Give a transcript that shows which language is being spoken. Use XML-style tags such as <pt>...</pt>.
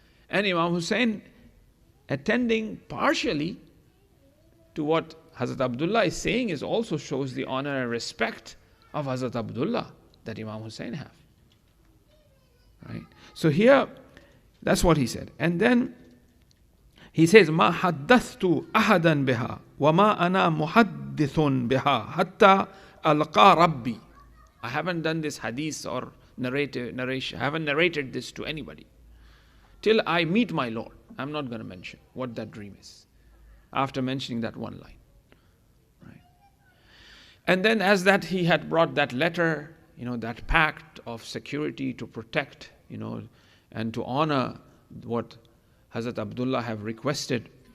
<en>And Imam Hussein attending partially to what Hazrat Abdullah is saying is also shows the honor and respect of Hazrat Abdullah that Imam Hussein have. Right? So here, that's what he said. And then he says,</en> <ar>مَا حَدَّثْتُ أَحَدًا بِهَا وَمَا أَنَا مُحَدِّثٌ بِهَا حَتَّى أَلْقَى رَبِّي.</ar> <en>I haven't done this hadith or narration. I haven't narrated this to anybody. Till I meet my Lord. I'm not going to mention what that dream is. After mentioning that one line. Right? And then as that he had brought that letter, that pact of security to protect, and to honor what Hazrat Abdullah have requested.</en>